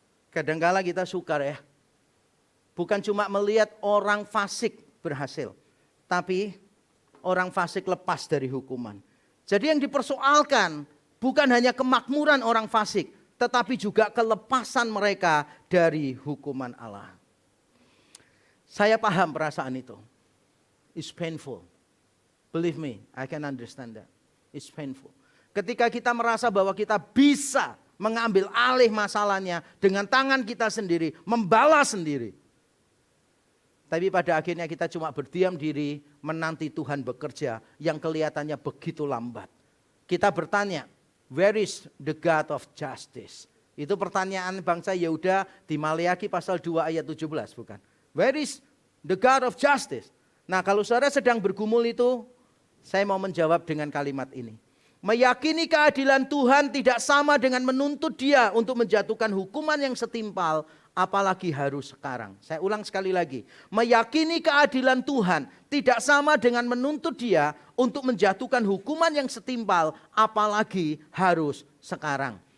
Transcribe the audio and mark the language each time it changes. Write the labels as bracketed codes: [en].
[id] Kadangkala kita sukar ya. Bukan cuma melihat orang fasik berhasil. Tapi orang fasik lepas dari hukuman. Jadi yang dipersoalkan bukan hanya kemakmuran orang fasik. Tetapi juga kelepasan mereka dari hukuman Allah. Saya paham perasaan itu. [en] It's painful. Believe me, I can understand that. It's painful. [id] Ketika kita merasa bahwa kita bisa mengambil alih masalahnya dengan tangan kita sendiri, membalas sendiri. Tapi pada akhirnya kita cuma berdiam diri, menanti Tuhan bekerja yang kelihatannya begitu lambat. Kita bertanya, [en] where is the God of justice? [id] Itu pertanyaan bangsa Yehuda di Maleakhi pasal 2 ayat 17 bukan? [en] Where is the God of justice? [id] Nah kalau saudara sedang bergumul itu, saya mau menjawab dengan kalimat ini. Meyakini keadilan Tuhan tidak sama dengan menuntut dia untuk menjatuhkan hukuman yang setimpal, apalagi harus sekarang. Saya ulang sekali lagi. Meyakini keadilan Tuhan tidak sama dengan menuntut dia untuk menjatuhkan hukuman yang setimpal, apalagi harus sekarang.